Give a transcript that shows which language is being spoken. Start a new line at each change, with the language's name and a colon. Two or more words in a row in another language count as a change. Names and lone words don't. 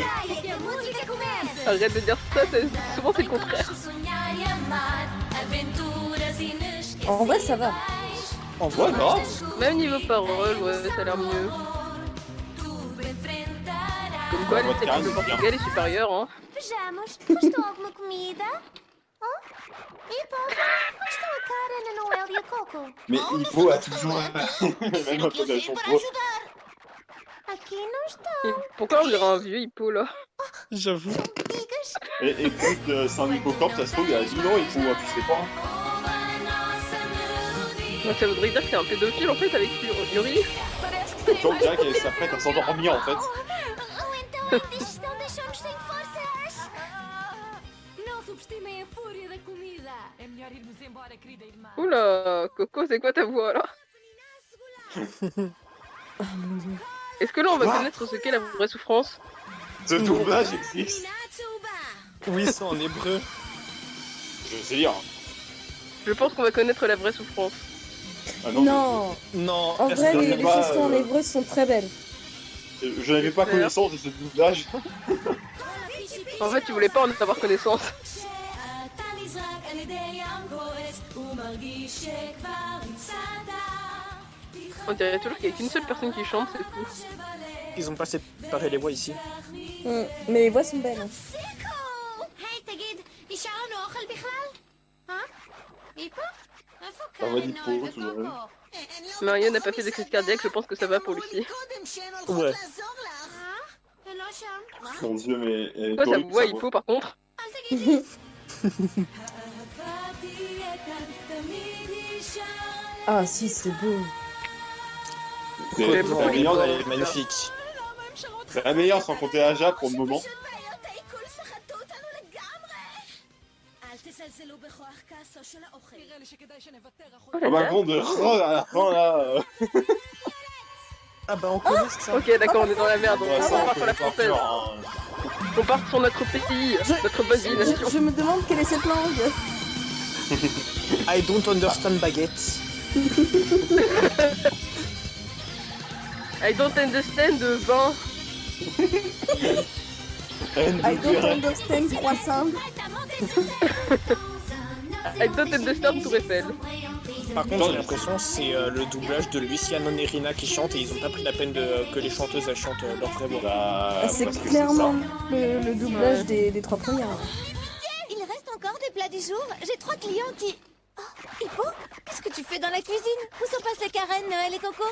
French: Arrête de dire ça, souvent c'est le contraire. En vrai, ça va. En vrai, Ouais, grave. Même niveau parole, ouais, ça a l'air mieux. Comme quoi, Ouais, les techniques de Portugal est supérieure, hein.
Portuguese: Vejamos, gostou alguma comida? Hippo, gostou a Karen, a Noel e a Coco?
French: Mais Hippo a toujours même un peu de son pro.
Portuguese: Aqui não estão.
French: Pourquoi on dirait un vieux hippo là? j'avoue. Digas, Et écoute, c'est un hippocampe, ça se trouve, il a 10 ans, Hippo, tu sais pas. Donc, ça voudrait dire que c'est un pédophile en fait avec Yuri. Comme Jack, elle s'apprête à s'endormir en fait.
Portuguese: ou então a digestão deixou-nos sem forças. Não subestimem a fúria da comida. É melhor irmos embora, querida irmã.
French: Oula, Coco, c'est quoi ta voix là? Est-ce que là on va connaître ce qu'est la vraie souffrance? Ce doublage existe. Oui, c'est en hébreu. Je sais lire. Je pense qu'on va connaître la vraie souffrance. Ah Non. Non, En vrai, j'en ai les pas, chansons en hébreu sont très belles. Je n'avais pas connaissance de ce doublage. En fait, tu voulais pas en avoir connaissance. On dirait toujours qu'il y a qu'une seule personne qui chante, c'est tout. Ils ont pas séparé les voix ici. Mais les voix sont belles. Hein.
Hebrew: היי, תגיד, נשאר לנו אוכל בכלל? היפו? איפה
French: Ça va
Hebrew: קארן,
French: d'Hippo,
Hebrew: נועה
French: tu vois.
Hebrew: וקוקו?
French: Mario n'a pas fait de crise cardiaque, je pense que ça va pour Lucie. Ouais.
Hebrew: הן לא שם?
French: Mon dieu, mais. elle est Toi, ça horrible, voit sa hippo par contre.
Hebrew: אל תגיד לי.
French: Ah si, c'est beau. C'est J'aime la beaucoup meilleure, Elle est magnifique. c'est la meilleure sans compter Aja pour le moment.
Hebrew: בעיות העיכול סחטו אותנו לגמרי. אל תזלזלו בכוח כעסו של האוכל. נראה לי שכדאי שנוותר Oh החוצה.
French: la On va vache. prendre de oh, à la fin là. Ah bah on connaît ça. Ok, d'accord, on est dans la merde. Ouais, On ça, part on sur la peut pas française. faire, hein. On part sur notre pays, notre bonne vieille nation. Je me demande quelle est cette langue.
English: I don't understand baguette. I don't understand
French: de vin.
English: I don't understand croissant. I don't understand Tour Eiffel.
French: Par contre, j'ai l'impression que c'est le doublage de Luciano Nerina qui chante et ils ont pas pris la peine que les chanteuses elles chantent leur vraie voix. Bah, C'est parce que clairement ça. le doublage des trois premières. Il reste encore des plats du bonjour. J'ai 3 clients qui... Oh, Hippo, qu'est-ce que tu fais dans la cuisine? Où sont passées Karen, Noël et Coco?